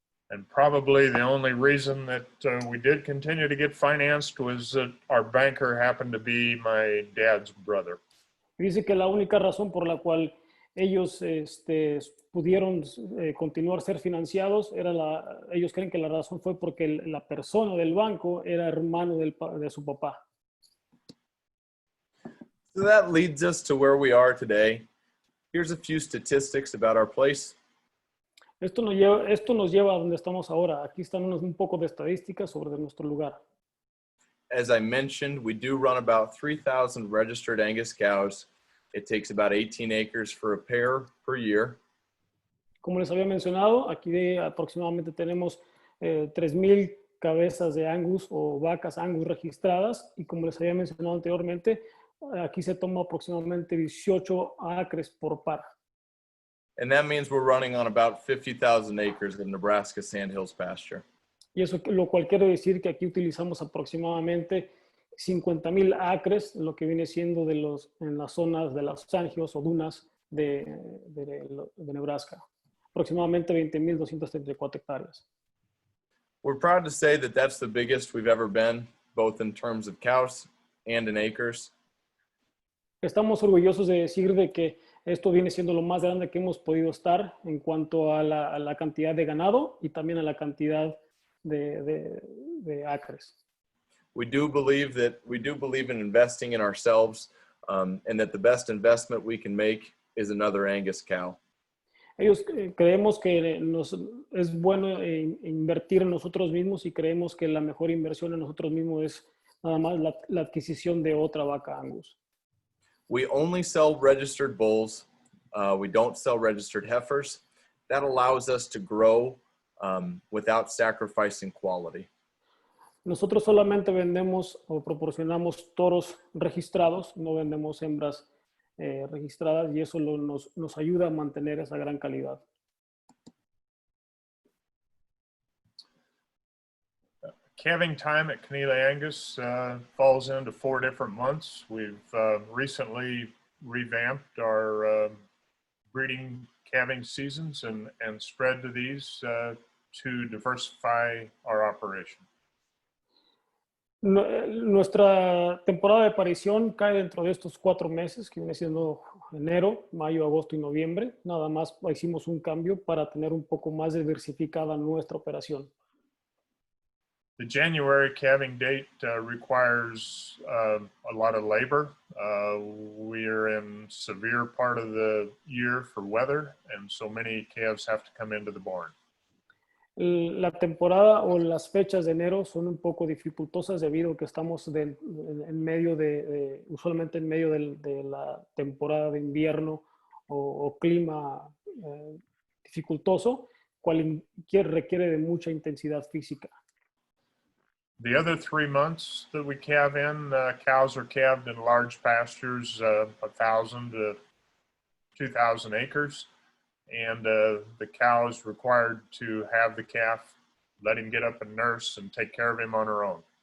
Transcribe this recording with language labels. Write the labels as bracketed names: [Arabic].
[English] And probably the only reason that we did continue to get financed was that our banker happened to be my dad's brother. [Spanish] Dice que la única razón por la cual ellos pudieron continuar ser financiados ellos creen que la razón fue porque la persona del banco era hermano de su papá. [English] So that leads us to where we are today. Here's a few statistics about our place. [Spanish] Esto nos lleva a donde estamos ahora. Aquí están un poco de estadísticas sobre nuestro lugar. [English] As I mentioned, we do run about 3,000 registered Angus cows. It takes about 18 acres for a pair per year. [Spanish] Como les había mencionado, aquí aproximadamente tenemos 3,000 cabezas de Angus o vacas Angus registradas, y como les había mencionado anteriormente, aquí se toma aproximadamente 18 acres por par. [English] And that means we're running on about 50,000 acres of Nebraska Sandhills pasture. [Spanish] Y eso lo cual quiere decir que aquí utilizamos aproximadamente 50,000 acres, lo que viene siendo en las zonas de las Sandhills o dunas de Nebraska. Aproximadamente 20,234 hectáreas. [English] We're proud to say that that's the biggest we've ever been, both in terms of cows and in acres. [Spanish] Estamos orgullosos de decir de que esto viene siendo lo más grande que hemos podido estar en cuanto a la cantidad de ganado y también a la cantidad de acres. [English] We do believe in investing in ourselves, and that the best investment we can make is another Angus cow. [Spanish] Creemos que es bueno invertir en nosotros mismos, y creemos que la mejor inversión en nosotros mismos es nada más la adquisición de otra vaca Angus. [English] We only sell registered bulls. We don't sell registered heifers. That allows us to grow without sacrificing quality. [Spanish] Nosotros solamente vendemos o proporcionamos toros registrados, no vendemos hembras registradas, y eso nos ayuda a mantener esa gran calidad. [English] calving time at Connealy Angus falls into 4 different months. We've recently revamped our breeding calving seasons and spread to these to diversify our operation. [Spanish] Nuestra temporada de aparición cae dentro de estos 4 meses, que viene siendo enero, mayo, agosto y noviembre. Nada más hicimos un cambio para tener un poco más diversificada nuestra operación. [English] The January calving date requires a lot of labor. We're in severe part of the year for weather, and so many calves have to come into the barn. [Spanish] La temporada o las fechas de enero son un poco dificultosas debido a que estamos en medio usualmente en medio de la temporada de invierno o clima dificultoso, cual requiere de mucha intensidad física. [English] The other 3 months that we calve in, cows are calved in large pastures, 1,000 to 2,000 acres. And the cow is required to have the calf, let him get up and nurse and take care of him on her own.